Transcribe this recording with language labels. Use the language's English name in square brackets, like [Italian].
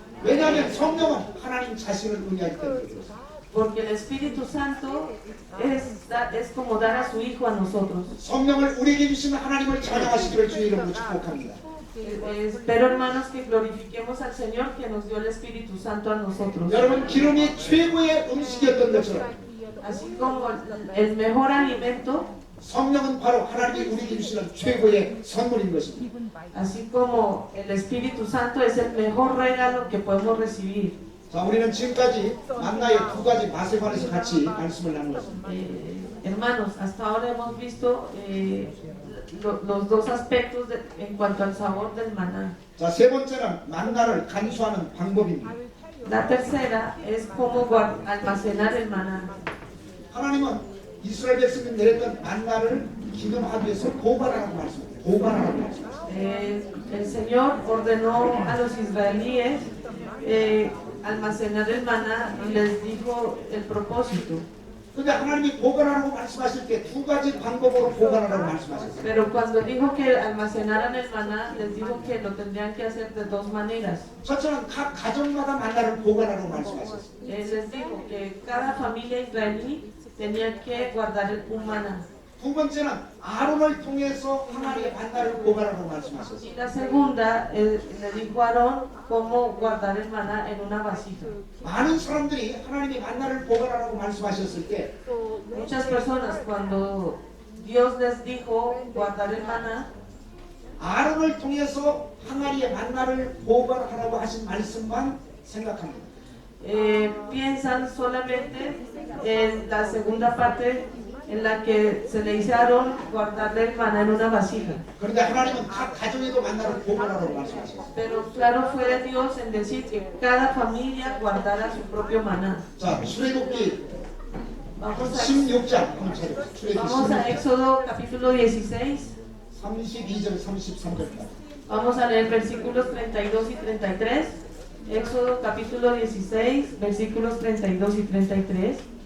[Korean] 왜냐하면 성령은 하나님 자신을 의미하기 때문에 그렇습니다. [Spanish] Porque el Espíritu Santo es como dar a su Hijo a nosotros. [Korean] 성령을 우리에게 주신 하나님을 찬양하시기를 주의 이름으로 축복합니다. [Spanish] Espero, hermanos, que glorifiquemos al Señor que nos dio el Espíritu Santo a nosotros. [Korean] 여러분 기름이 최고의 음식이었던 것처럼 [Spanish] Así como el mejor alimento, [Korean] 성령은 바로 하나님이 우리에게 주시는 최고의 선물인 것입니다. [Spanish] así como el Espíritu Santo es el mejor regalo que podemos recibir. [Korean] 자, 우리는 지금까지 만나의 두 가지 맛에 관해서 같이 말씀을 나누었습니다. [Spanish] Hermanos, hasta ahora hemos visto los dos aspectos en cuanto al sabor del maná. [Korean] 자, 세 번째는 만나를 간수하는 방법입니다. [Spanish] La tercera es cómo almacenar el maná. [Korean] 하나님은 이스라엘 백성이 내렸던 만나를 기념하기 위해서 보관하라고 말씀합니다. 보관하라고 말씀하셨어요. [Spanish] El Señor ordenó a los israelíes almacenar el maná y les dijo el propósito. [Korean] 근데 하나님이 보관하라고 말씀하실 때 두 가지 방법으로 보관하라고 말씀하셨어요. [Spanish] Pero cuando dijo que almacenaran el maná, les dijo que lo tendrían que hacer de dos maneras. [Korean] 첫째는 각 가정마다 만나를 보관하라고 말씀하셨어요. [Spanish] Les dijo que cada familia israelí tenía que guardar un maná. [Korean] 두 번째는 아론을 통해서 하나님의 만나를 보관하라고 말씀하셨어요. [Spanish] Y la segunda, le dijo a Aarón cómo guardar el maná en una vasija. [Korean] 많은 사람들이 하나님의 만나를 보관하라고 말씀하셨을 때 [Spanish] Muchas personas, cuando Dios les dijo guardar el maná, [Korean] 아론을 통해서 하나님의 만나를 보관하라고 하신 말씀만 생각합니다. [Spanish] piensan solamente en la segunda parte en la que se le dice a Aarón guardarle el maná en una vasija. [Korean] 그런데 하나님은 각 가정에도 만나를 보관하라고 말씀하셨어요. [Spanish] Pero claro fue de Dios en decir que cada familia guardara su propio maná. [Korean] 자, 출애굽기 [Spanish] Vamos [Korean] 16장 한번 찾아보세요. 출애굽기 [Spanish] a [Korean] 16장 [Spanish] Éxodo capítulo 16. [Korean] 32절 33절까지. [Spanish] Vamos a leer versículos 32 y 33. Éxodo capítulo 16, versículos 32 y 33.